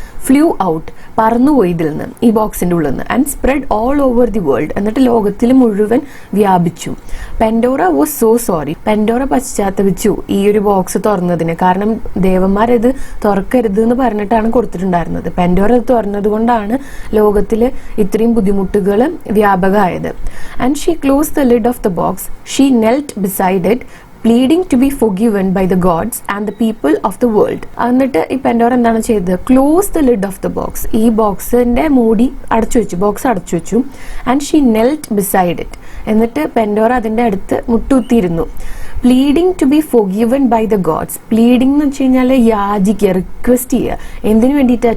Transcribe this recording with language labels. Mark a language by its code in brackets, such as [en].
[en] flew out, [ml] പറന്നുപോയി ഇതിൽ നിന്ന്, ഈ ബോക്സിന്റെ ഉള്ളിൽ നിന്ന്, [en] and spread all over the world, [ml] എന്നിട്ട് ലോകത്തിൽ മുഴുവൻ വ്യാപിച്ചു. [en] Pandora was so sorry, [ml] പെൻഡോറ പശ്ചാത്തപിച്ചു ഈ ഒരു ബോക്സ് തുറന്നതിന്. കാരണം ദേവന്മാരത് തുറക്കരുത് എന്ന് പറഞ്ഞിട്ടാണ് കൊടുത്തിട്ടുണ്ടായിരുന്നത്. പെൻഡോറ അത് തുറന്നത് കൊണ്ടാണ് ലോകത്തിൽ ഇത്രയും ബുദ്ധിമുട്ടുകൾ വ്യാപകമായത്. [en] And she close the lid of the box, she knelt beside it, pleading to be forgiven by the gods and the people of the world. [ml] എന്നിട്ട് ഈ പെൻഡോറ എന്താണ് ചെയ്തത്? [en] close the lid of the box, [ml] ഈ ബോക്സിന്റെ മൂടി അടച്ചു വെച്ചു, box അടച്ചു വെച്ചു. [en] and she knelt beside it, [ml] എന്നിട്ട് പെൻഡോറ അതിന്റെ അടുത്ത് മുട്ടുകുത്തിയിരുന്നു. [en] pleading to be forgiven by the gods, [ml] pleading എന്ന് വെച്ച് കഴിഞ്ഞാൽ യാചിക്കുക, റിക്വസ്റ്റ് ചെയ്യുക. എന്തിനു വേണ്ടിയിട്ടാ?